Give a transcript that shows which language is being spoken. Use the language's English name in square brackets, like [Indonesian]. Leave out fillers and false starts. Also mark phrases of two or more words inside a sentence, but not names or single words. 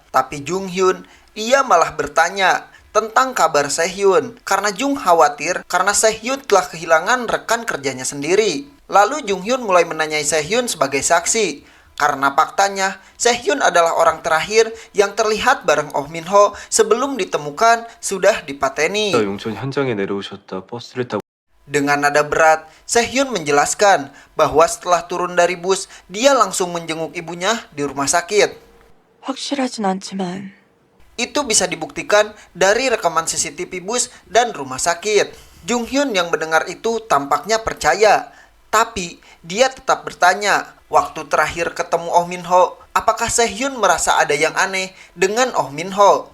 [Indonesian] Tapi Junghyun, dia malah bertanya tentang kabar Sehhyun karena Jung khawatir karena Sehhyun telah kehilangan rekan kerjanya sendiri. Lalu Junghyun mulai menanyai Sehhyun sebagai saksi. Karena faktanya, Sehhyun adalah orang terakhir yang terlihat bareng Oh Min-ho sebelum ditemukan sudah dipateni. [Korean] 용천 현장에 내려오셨다 버스를 타고 [Indonesian] Dengan nada berat, Sehhyun menjelaskan bahwa setelah turun dari bus, dia langsung menjenguk ibunya di rumah sakit. [Korean] 확실하진 않지만 [Indonesian] Itu bisa dibuktikan dari rekaman CCTV bus dan rumah sakit. Junghyun yang mendengar itu tampaknya percaya, tapi dia tetap bertanya, waktu terakhir ketemu Oh Min-ho, apakah Sehhyun merasa ada yang aneh dengan Oh Min-ho?